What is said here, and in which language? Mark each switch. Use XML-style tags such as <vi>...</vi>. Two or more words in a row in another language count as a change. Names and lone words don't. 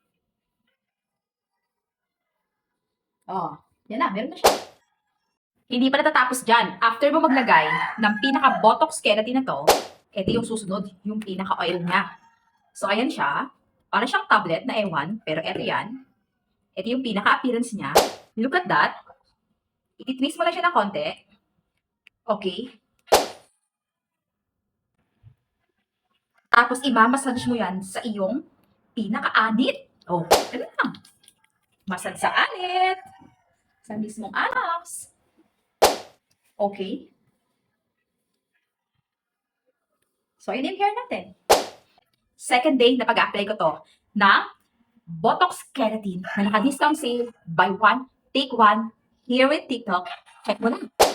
<tl>Oh, yan na, meron na siya. Hindi pa natatapos dyan. After mo maglagay ng pinaka-botox keratin na to, ito yung susunod, yung pinaka-oil niya. So, ayan siya. Para siyang tablet na ewan, pero ito yan. Ito yung pinaka-appearance niya.</tl> <en>Look at that.</en> <tl>I-twist mo lang siya ng konti. Okay. Tapos, imamassage mo yan sa iyong pinaka-anit. Oh, ganun lang. Massage sa anit. Sa mismong anaks. Okay. So, yun yung hair natin. Second day na pag-apply ko to na Botox Keratin na naka-</tl> <en>discount sale, buy one, take one, here with TikTok.</en> <tl>Check mo na.</tl>